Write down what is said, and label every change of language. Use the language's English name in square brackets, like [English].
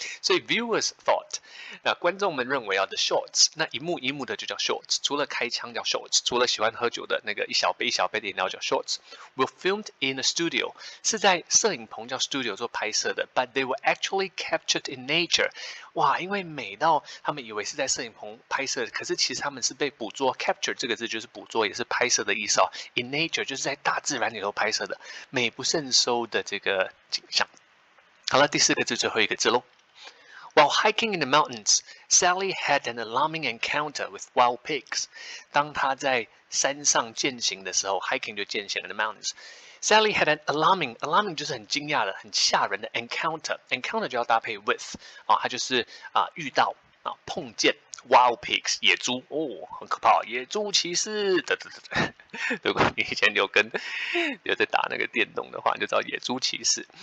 [Chinese] 所以 [English] viewers thought， [Chinese] 那觀眾們認為 [English] the shorts， [Chinese] 那一幕一幕的就叫 shorts， 除了開槍叫 shorts， 除了喜歡喝酒的那個一小杯一小杯的飲料叫 shorts。 [English] Were filmed in a studio， [Chinese] 是在攝影棚叫 studio 做拍攝的 ， [English] but they were actually captured in nature， [Chinese] 哇，因為美到他們以為是在攝影棚拍攝的，可是其實他們是被捕捉。 Capture 這個字就是捕捉，也是拍攝的意思 [English] In nature [Chinese] 就是在大自然裡頭拍攝的，美不勝收的這個景象。好了，第4個字最後一個字嘍。 [English] While hiking in the mountains, Sally had an alarming encounter with wild pigs。 [Chinese] 當她在山上健行的時候 ，hiking 就健行 [English] in the mountains。 Sally had an alarming [Chinese] 就是很驚訝的、很嚇人的 encounter 就要搭配 with 它就是遇到碰見 [English] wild pigs [Chinese] 野豬很可怕，野豬騎士如果你以前有在打那個電動的話，你就知道野豬騎士。